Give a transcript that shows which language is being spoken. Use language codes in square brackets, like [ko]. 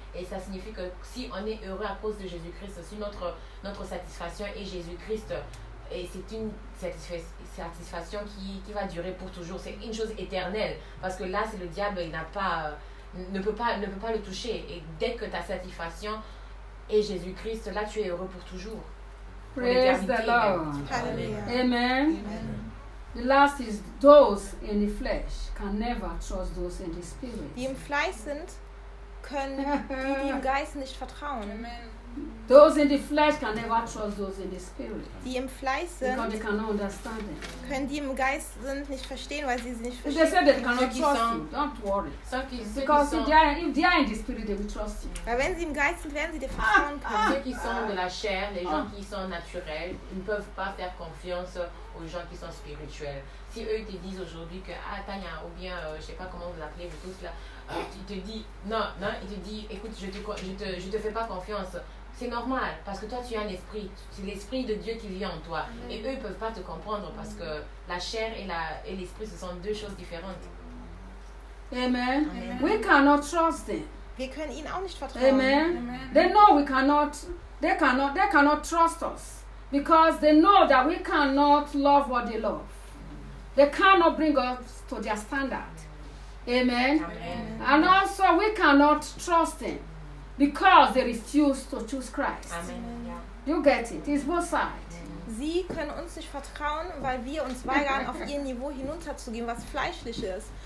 [fr] Et ça signifie que si on est heureux à cause de Jésus-Christ, si notre satisfaction est Jésus-Christ, et c'est une satisfaction qui va durer pour toujours. C'est une chose éternelle. Parce que là, c'est le diable, il n'a pas, ne peut pas le toucher. Et dès que ta satisfaction est Jésus-Christ, là, tu es heureux pour toujours. [en] Praise the Lord. Hallelujah. Amen. Amen. The last is those in the flesh can never trust those in the spirit. [de] Die im Fleisch sind, können die im Geist nicht vertrauen. Amen. [en] Those in the flesh can never trust those in the spirit. [de] Die im Fleisch sind, [en] because they cannot understand it. [de] Können die im Geist sind nicht verstehen, weil sie nicht verstehen. [en] If they said they cannot trust you, don't worry. Because if they are in the spirit, they will trust you. [de] Weil wenn sie im Geist sind, werden sie dir vertrauen können. [fr] Ceux qui sont de la chair, les gens qui sont naturels, ne peuvent pas faire confiance aux gens qui sont spirituels. Si eux te disent aujourd'hui que Tania ou bien je sais pas comment vous appelez vous tous là, il te dit non, il te dit écoute je te fais pas confiance. C'est normal parce que toi tu as un esprit, c'est l'esprit de Dieu qui vit en toi. Amen. Et eux ils peuvent pas te comprendre parce que la chair et l'esprit ce sont deux choses différentes. Amen. Amen. [en] We cannot trust them. [de] Wir können ihnen auch nicht vertrauen. [en] Amen. Amen. They know we cannot. They cannot trust us because they know that we cannot love what they love. They cannot bring us to their standard. Amen. Amen. And also we cannot trust them because they refuse to choose Christ. Amen. You get it? It's both sides. [de] Sie können uns nicht vertrauen, weil wir uns weigern, auf ihr Niveau hinunterzugehen, was fleischlich ist.